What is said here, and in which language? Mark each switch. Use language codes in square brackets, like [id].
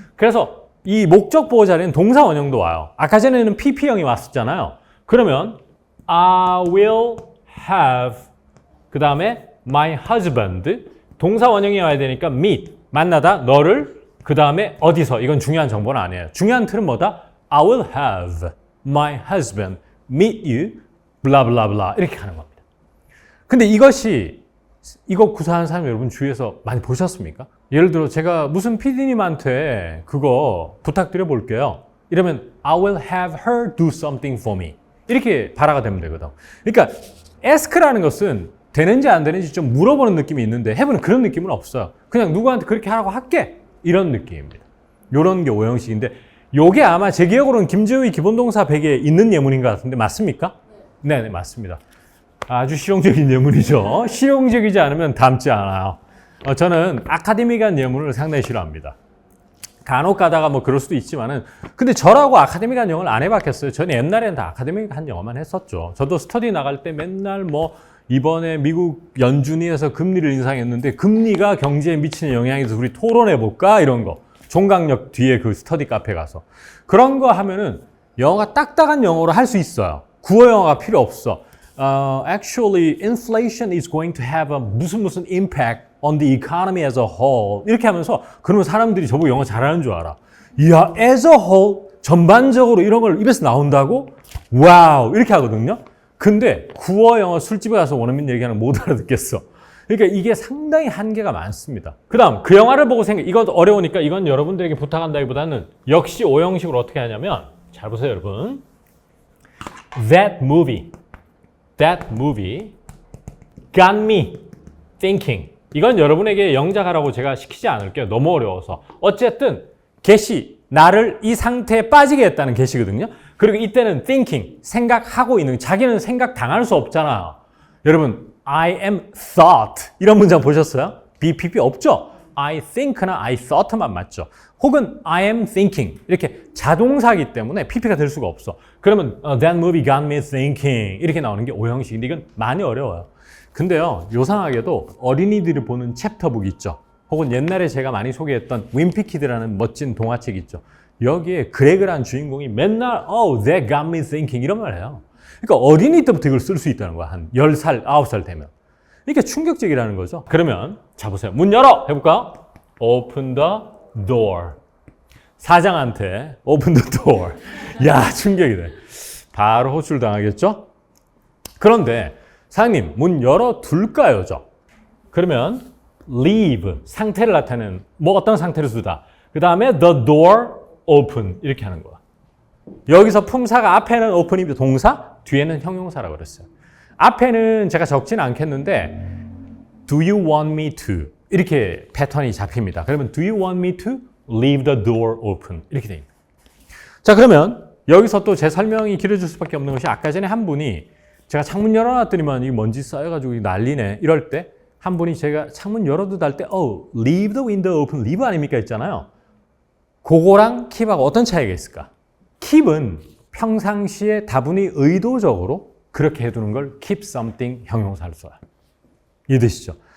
[ko] 그래서 이 목적 보호 자리에는 동사 원형도 와요. 아까 전에는 pp형이 왔었잖아요. 그러면 [en] I will have [ko] 그 다음에 my husband 동사 원형이 와야 되니까 meet 만나다 너를 그 다음에 어디서 이건 중요한 정보는 아니에요. 중요한 틀은 뭐다? [en] I will have my husband meet you blah blah blah [ko] 이렇게 하는 겁니다. 근데 이거 구사하는 사람 여러분 주위에서 많이 보셨습니까? 예를 들어 제가 무슨 PD님한테 그거 부탁드려 볼게요. 이러면 [en] I will have her do something for me. [ko] 이렇게 발화가 되면 되거든. 그러니까 ask라는 것은 되는지 안 되는지 좀 물어보는 느낌이 있는데 have는 그런 느낌은 없어요. 그냥 누구한테 그렇게 하라고 할게. 이런 느낌입니다. 이런 게 오형식인데 요게 아마 제 기억으로는 김재우의 기본동사 100에 있는 예문인 것 같은데 맞습니까? 네, 맞습니다. 아주 실용적인 예문이죠. 실용적이지 않으면 닮지 않아요. 저는 아카데믹한 예문을 상당히 싫어합니다. 간혹 가다가 뭐 그럴 수도 있지만은 근데 저라고 아카데믹한 영어를 안 해봤겠어요. 저는 옛날에는 다 아카데믹한 영어만 했었죠. 저도 스터디 나갈 때 맨날 뭐 이번에 미국 연준위에서 금리를 인상했는데 금리가 경제에 미치는 영향에 대해서 우리 토론해 볼까 이런 거. 종강역 뒤에 그 스터디 카페 가서 그런 거 하면은 영어가 딱딱한 영어로 할 수 있어요. 구어 영어가 필요 없어. [en] Actually, inflation is going to have a 무슨 impact on the economy as a whole. [ko] 이렇게 하면서 그러면 사람들이 저보고 영어 잘하는 줄 알아. 이야, [en] as a whole [ko] 전반적으로 이런 걸 입에서 나온다고? 와우 이렇게 하거든요. 근데 구어 영어 술집에 가서 원어민 얘기하는 못 알아듣겠어. 그러니까 이게 상당히 한계가 많습니다. 그 다음 그 영화를 보고 이건 어려우니까 이건 여러분들에게 부탁한다기보다는 역시 오형식으로 어떻게 하냐면 잘 보세요 여러분. [en] That movie got me thinking. [ko] 이건 여러분에게 영작하라고 제가 시키지 않을게요. 너무 어려워서. 어쨌든 게시, 나를 이 상태에 빠지게 했다는 게시거든요. 그리고 이때는 thinking, 생각하고 있는, 자기는 생각 당할 수 없잖아요. 여러분, [en] I am thought [ko] 이런 문장 보셨어요? BPP 없죠? I think나 I thought만 맞죠. 혹은 [en] I am thinking [ko] 이렇게 자동사이기 때문에 PP가 될 수가 없어. 그러면 [en] that movie got me thinking [ko] 이렇게 나오는 게 오형식인데 이건 많이 어려워요. 근데요, 요상하게도 어린이들이 보는 챕터북 있죠. 혹은 옛날에 제가 많이 소개했던 윈피키드라는 멋진 동화책 있죠. 여기에 그레그라는 주인공이 맨날 [en] that got me thinking [ko] 이런 말 해요. 그러니까 어린이 때부터 이걸 쓸 수 있다는 거야. 한 10살, 9살 되면. 이게 충격적이라는 거죠. 그러면 자 보세요. 문 열어! 해볼까? [en] Open the door. [ko] 사장한테 [en] open the door. [ko] 야, 충격이 돼. 바로 호출 당하겠죠? 그런데 사장님, 문 열어둘까요? 그러면 leave, 상태를 나타내는 뭐 어떤 상태를 두다. 그 다음에 the door open 이렇게 하는 거야. 여기서 품사가 앞에는 open이 동사, 뒤에는 형용사라고 그랬어요. 앞에는 제가 적지는 않겠는데 [en] do you want me to [ko] 이렇게 패턴이 잡힙니다. 그러면 [en] do you want me to leave the door open [ko] 이렇게 됩니다. 자, 그러면 여기서 또 제 설명이 길어질 수밖에 없는 것이 아까 전에 한 분이 제가 창문 열어놨더니만 이 먼지 쌓여가지고 난리네 이럴 때 한 분이 제가 창문 열어도 달 때 [en] leave the window open, [ko] leave 아닙니까 했잖아요. 그거랑 keep하고 어떤 차이가 있을까? keep은 평상시에 다분히 의도적으로 그렇게 해두는 걸 keep something 형용사를 써요. 이해되시죠?